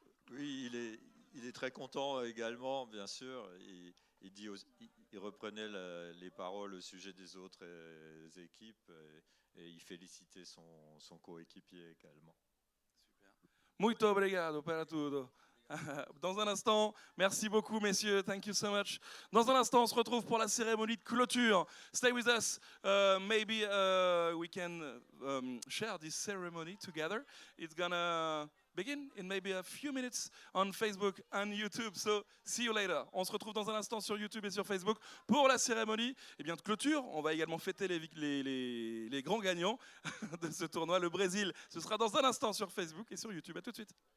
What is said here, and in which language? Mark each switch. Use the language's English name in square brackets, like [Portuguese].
[French] Oui, il est très content également, bien sûr. Il reprenait les paroles au sujet des autres équipes et il félicitait son coéquipier également. [Portuguese] Muito obrigado para tudo. [French] Dans un instant, merci beaucoup messieurs, [English] thank you so much. [French] Dans un instant, on se retrouve pour la cérémonie de clôture. [English] Stay with us, maybe we can share this ceremony together. It's gonna begin in maybe a few minutes on Facebook and YouTube, so see you later. [French] On se retrouve dans un instant sur YouTube et sur Facebook pour la cérémonie de clôture. On va également fêter les grands gagnants de ce tournoi, le Brésil. Ce sera dans un instant sur Facebook et sur YouTube. À tout de suite.